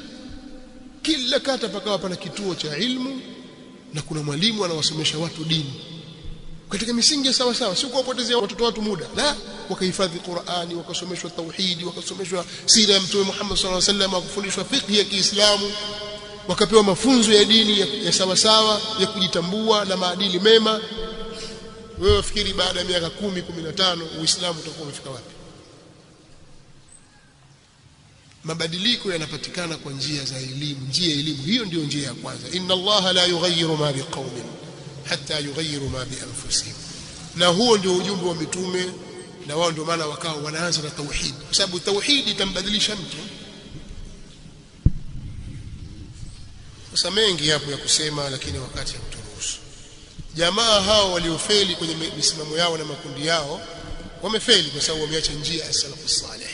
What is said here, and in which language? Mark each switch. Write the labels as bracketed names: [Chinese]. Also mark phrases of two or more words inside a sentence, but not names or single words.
[Swahili] Kila kata pakawa pana kituo cha ilmu na kuna mwalimu anawasomesha watu dini katika misingi sawa sawa, sio kuwapotezea watoto watu muda, la, wakahifadhi Qur'ani, wakasomeshwa tauhidi, wakasomeshwa sira ya Mtume Muhammad [Arabic] صلى الله عليه وسلم, [Swahili] wakafundishwa fiqh ya Kiislamu, wakapewa mafunzo ya dini ya sawa sawa ya kujitambua na maadili mema. Wewe wafikiri baada ya miaka 10, 15 Uislamu utakuwa umefika wapi? Mabadiliko yanapatikana kwa njia za elimu. Njia ya elimu hiyo ndio njia ya kwanza. [Arabic] إن الله لا يغير ما بقوم حتى يغيروا ما بأنفسهم. [Swahili] Na huo ndio ujumbe wa mitume, na wao ndio maana wakao wanaanza na tauhid, kwa sababu tauhid itambadilisha mtu. Sasa mengi hapo ya kusema, lakini wakati hauturuhusu. Jamaa hao waliofeli kwenye misimamo yao na makundi yao wamefeli kwa sababu wameacha njia ya [Arabic] السلف الصالح.